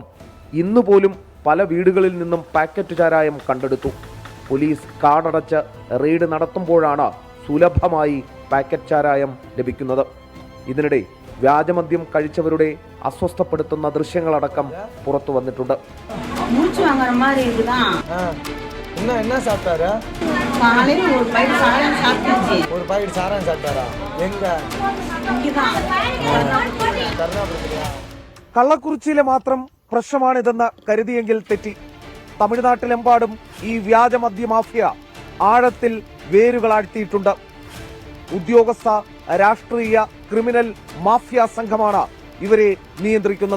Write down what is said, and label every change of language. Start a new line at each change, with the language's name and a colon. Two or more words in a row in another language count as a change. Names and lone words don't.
Malayalam: ഇന്നുപോലും പല വീടുകളിൽ നിന്നും പാക്കറ്റ് ചാരായം കണ്ടെടുത്തു. പോലീസ് കാടടച്ച് റെയ്ഡ് നടത്തുമ്പോഴാണ് സുലഭമായി പാക്കറ്റ് ചാരായം ലഭിക്കുന്നത്. ഇതിനിടെ വ്യാജമദ്യം കഴിച്ചവരുടെ അസ്വസ്ഥപ്പെടുത്തുന്ന ദൃശ്യങ്ങളടക്കം പുറത്തു വന്നിട്ടുണ്ട്.
Tamil: என்ன சாப்பிட்டாரு? காலையில் ஒரு பைட் சாராயம் சாப்பிட்டுச்சு. ஒரு பாக்கெட் சாராயம் சாப்பிட்டாரா? எங்க? இங்கதான்.
Malayalam: കരുനാഗപ്പള്ളിയിലാ? കള്ളക്കുറിച്ചിയിലെ മാത്രം പ്രശ്നമാണിതെന്ന് കരുതിയെങ്കിൽ തെറ്റി. തമിഴ്നാട്ടിലെമ്പാടും ഈ വ്യാജമദ്യ മാഫിയ ആഴത്തിൽ വേരുകളാഴ്ത്തിയിട്ടുണ്ട്. ഉദ്യോഗസ്ഥ, രാഷ്ട്രീയ, ക്രിമിനൽ മാഫിയ സംഘമാണ് ഇവരെ നിയന്ത്രിക്കുന്നത്.